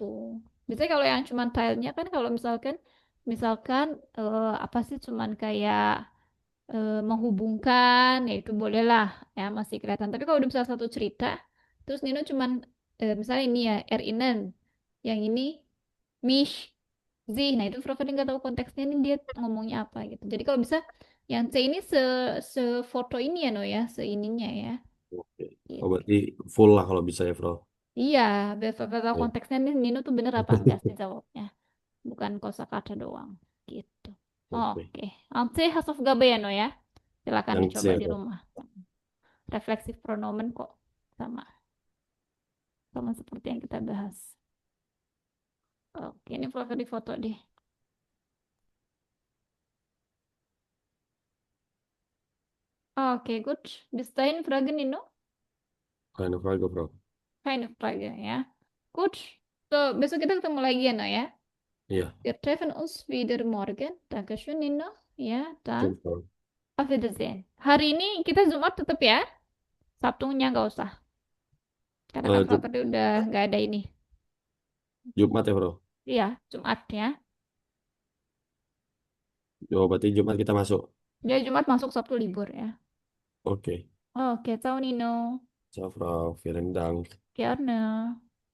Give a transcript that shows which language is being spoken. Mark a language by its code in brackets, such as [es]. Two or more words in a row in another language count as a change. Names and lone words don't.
[id] Biasanya kalau yang cuman filenya kan kalau misalkan apa sih cuman kayak menghubungkan ya itu bolehlah ya masih kelihatan. Tapi kalau udah misalnya satu cerita, terus Nino cuman misalnya ini ya erinnern, yang ini mich, sie. Nah itu Frodo nggak tahu konteksnya ini dia ngomongnya apa gitu. Jadi kalau bisa yang C ini sefoto ini ya No ya, seininya ya. Oke. Oh, Gitu. berarti full lah kalau bisa ya, Bro. Iya, biar tahu Ya. konteksnya nih Nino tuh bener apa enggak sih jawabnya, bukan kosakata doang gitu. Oke. Oke, C Hausaufgabe ya No ya. Silakan Yang C, dicoba di Bro. rumah. Refleksif pronomen kok sama sama seperti yang kita bahas. Oke, ini foto di foto deh. Oke, [de] gut. Bis dahin, Fragen, Nino. Keine Frage, Frau. Keine Frage, ya. Gut. So, [id] besok kita ketemu lagi ya, No, ya. Iya, [de] Wir treffen uns wieder morgen. Dankeschön, [id] Nino. Ya, dan [de] schön, Frau. auf Wiedersehen. [id] Hari ini kita Jumat tetap ya. Sabtunya nggak usah. Karena kan Frau Jum- tadi udah nggak ada ini. Jumat ya, Bro. Iya, Jumat ya. Oh, berarti Jumat kita masuk. Jadi Jumat masuk, Sabtu libur ya. Oke. Oke, [de] ciao Nino. Ciao, Frau. Vielen Dank. Gerne.